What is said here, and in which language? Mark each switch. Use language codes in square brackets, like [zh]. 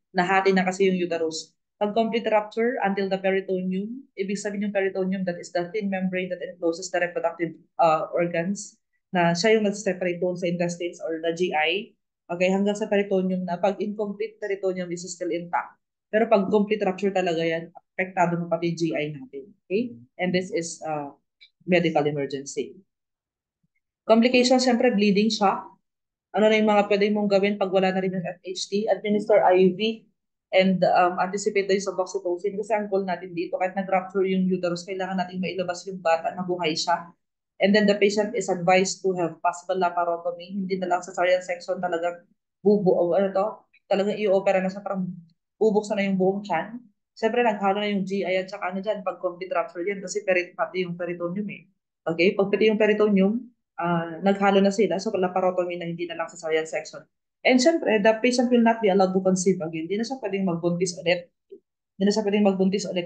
[tl] Nahati na kasi yung uterus. [en] Pag complete rupture until the peritoneum, [tl] ibig sabihin yung peritoneum, [en] that is the thin membrane that encloses the reproductive organs, [tl] na siya yung nag-separate doon sa [en] intestines or the GI. [tl] Okay, hanggang sa peritoneum na pag incomplete peritoneum is still intact. Pero pag complete rupture talaga yan, apektado mo pati yung GI natin. Okay? [en] And this is medical emergency. Complications, syempre bleeding shock. [tl] Ano na yung mga pwede mong gawin pag wala na rin yung FHT? [en] Administer IV and anticipate the use of oxytocin [tl] kasi ang goal natin dito kahit nag-rupture yung uterus, kailangan natin mailabas yung bata na buhay siya. [en] And then the patient is advised to have possible laparotomy, [tl] hindi na lang sa cesarean section talagang talagang i-opera na siya, parang bubuksan na yung buong tiyan. Siyempre, naghalo na yung GI at saka ano dyan, pag complete rupture yan kasi pati yung peritoneum Okay, pag pati yung peritoneum, naghalo na sila, so laparotomy na hindi na lang sa cesarean section. [en] And syempre, the patient will not be allowed to conceive again. [tl] Hindi na siya pwedeng magbuntis ulit. Hindi na siya pwedeng magbuntis ulit.